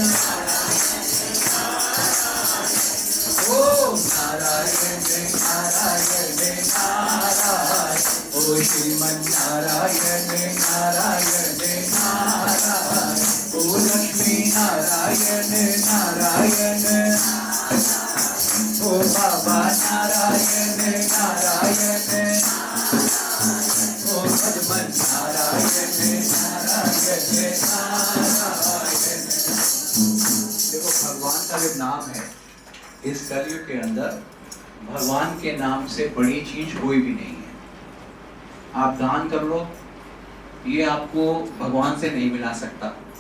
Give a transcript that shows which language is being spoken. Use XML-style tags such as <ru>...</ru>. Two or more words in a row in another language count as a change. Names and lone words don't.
<hi>ओ नारायण नारायण नारायण ओ श्रीमन नारायण नारायण नारायण ओ लक्ष्मी नारायण नारायण ओ बाबा नारायण नारायण ओ हनुमान नारायण नारायण नारायण। देखो भगवान का जो नाम है इस कलयुग के अंदर भगवान के नाम से बड़ी चीज कोई भी नहीं है। आप दान कर लो ये आपको भगवान से नहीं मिला सकता।</hi>